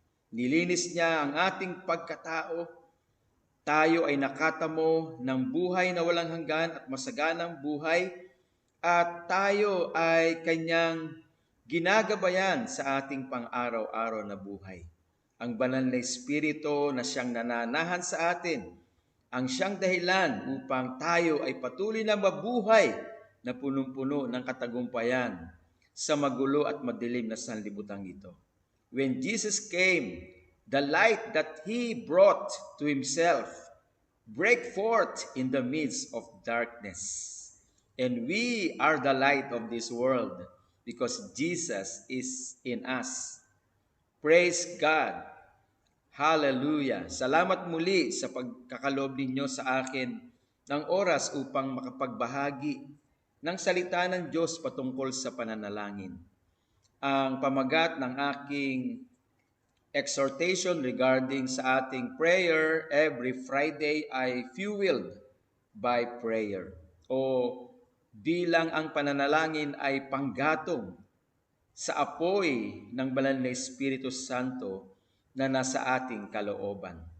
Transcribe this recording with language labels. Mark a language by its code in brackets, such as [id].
[tl] Nilinis niya ang ating pagkatao. Tayo ay nakatamo ng buhay na walang hanggan at masaganang buhay, at tayo ay kanyang ginagabayan sa ating pang-araw-araw na buhay. Ang banal na Espiritu na siyang nananahan sa atin, ang siyang dahilan upang tayo ay patuloy na mabuhay na punong-puno ng katagumpayan sa magulo at madilim na sanlibutan ito. [en] When Jesus came, the light that He brought to Himself break forth in the midst of darkness. And we are the light of this world because Jesus is in us. Praise God. Hallelujah. [tl] Salamat muli sa pagkakaloob ninyo sa akin ng oras upang makapagbahagi ng salita ng Diyos patungkol sa pananalangin. Ang pamagat ng aking [en] exhortation regarding [tl] sa ating [en] prayer every Friday [tl] ay fueled by prayer, o bilang ang pananalangin ay panggatong sa apoy ng banal na Espiritu Santo na nasa ating kalooban.